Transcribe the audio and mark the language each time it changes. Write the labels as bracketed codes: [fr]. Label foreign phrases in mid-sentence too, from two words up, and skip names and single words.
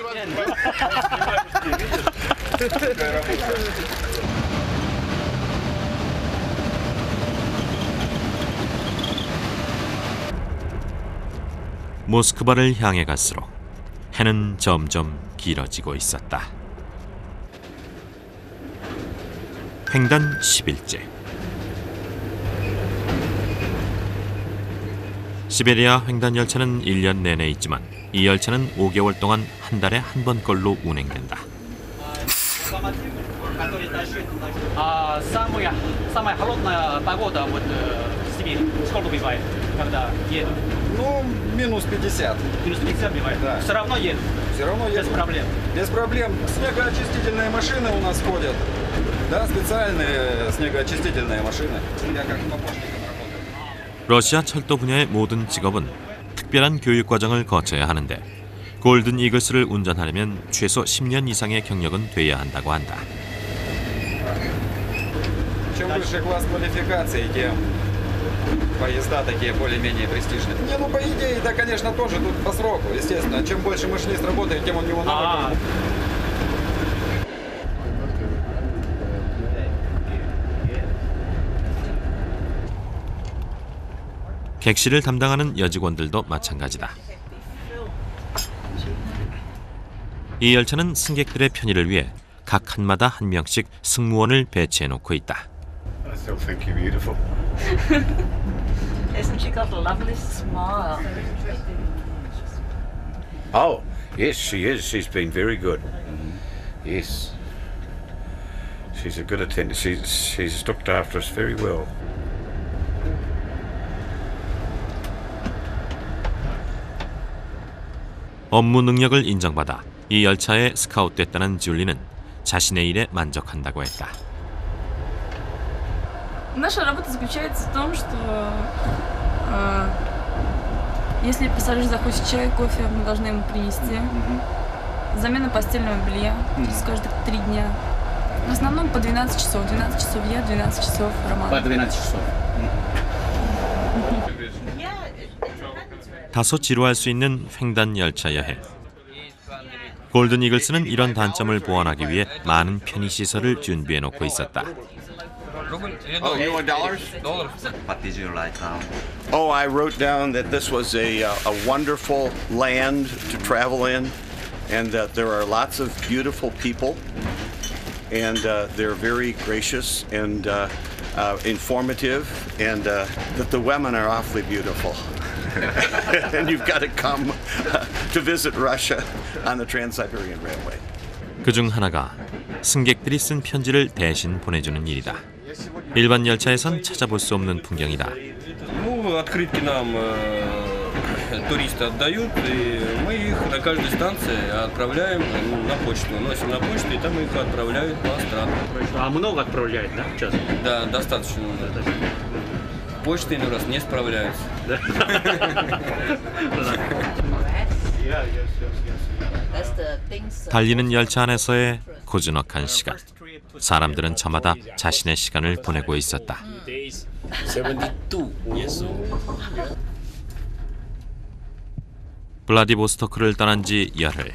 [ko] 모스크바를 향해 갈수록 해는 점점 길어지고 있었다. 횡단 10일째. 시베리아 횡단 열차는 1년 내내 있지만 이 열차는 5개월 동안 한 달에 한 번꼴로 운행된다. [ru] Самая холодная погода вот в Сибири. Сколько бывает, когда едут? Ну, минус 50. Минус 50 бывает? Да. Все равно едут? Все равно едут. Без проблем? Без проблем. Снегоочистительные машины у нас ходят. Да, специальные снегоочистительные машины. Я как помощник работаю. [ko] 러시아 철도 분야의 모든 직업은 특별한 교육 과정을 거쳐야 하는데 골든 이글스를 운전하려면 최소 10년 이상의 경력은 돼야 한다고 한다. [ru] Чем выше класс квалификации, тем поезда такие более-менее престижные. Не, ну по идее, да, конечно, тоже тут по сроку, естественно. Чем больше машинист работает, тем у него навык. [ko] 객실을 담당하는 여직원들도 마찬가지다. 이 열차는 승객들의 편의를 위해 각 칸마다 한 명씩 승무원을 배치해 놓고 있다. [en] I still think you're beautiful. Isn't she got a lovely smile? Oh, yes, she is. She's been very good. Yes. She's a good attendant. She's looked after us very well. [ko] 업무 능력을 인정받아 이 열차에 스카웃됐다는 줄리는 자신의 일에 만족한다고 했다. [ru] Наша работа заключается в том, что если пассажир захочет чай, кофе, мы должны ему принести. Замена постельного белья каждых 3 дня. В основном по 12 часов. 12 часов я, 12 часов Роман. По 12 часов. [ko] 다소 지루할 수 있는 횡단 열차 여행. 골든 이글스는 이런 단점을 보완하기 위해 많은 편의 시설을 준비해 놓고 있었다. [en] Oh, you want dollars? What did you write down? Oh, I wrote down that this was a wonderful land to travel in, and that there are lots of beautiful people, and they're very gracious and informative, and that the women are awfully beautiful. And you've got to come to visit Russia on the Trans-Siberian Railway. [ko] 그중 하나가 승객들이 쓴 편지를 대신 보내주는 일이다. 일반 열차에선 찾아볼 수 없는 풍경이다. [ru] Ну, открытки нам туристы отдают, и мы их на каждой станции отправляем на почту. Носим на почту, и там их отправляют по странам. А много отправляют, да, сейчас? Да, достаточно. Почта иной раз не справляется. [ko] 달리는 열차 안에서의 고즈넉한 시간. 사람들은 저마다 자신의 시간을 보내고 있었다. 블라디보스토크를 떠난 지 열흘.